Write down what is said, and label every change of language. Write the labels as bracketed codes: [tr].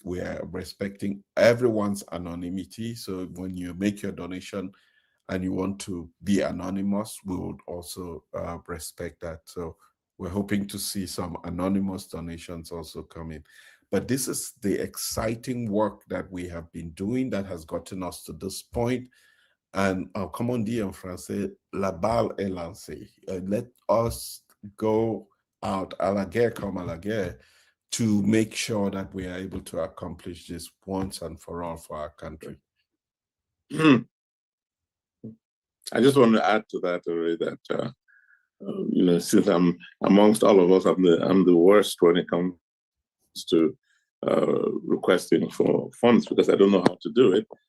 [en] We are respecting everyone's anonymity. So when you make your donation and you want to be anonymous, we would also respect that. So we're hoping to see some anonymous donations also come in. But this is the exciting work that we have been doing that has gotten us to this point. And [fr] comme on dit en français, la balle est lancée. [en] Let us go out [fr] à la guerre comme à la guerre [en] to make sure that we are able to accomplish this once and for all for our country. I just want to add to that, that you know, since I'm amongst all of us, I'm the worst when it comes to requesting for funds, because I don't know how to do it.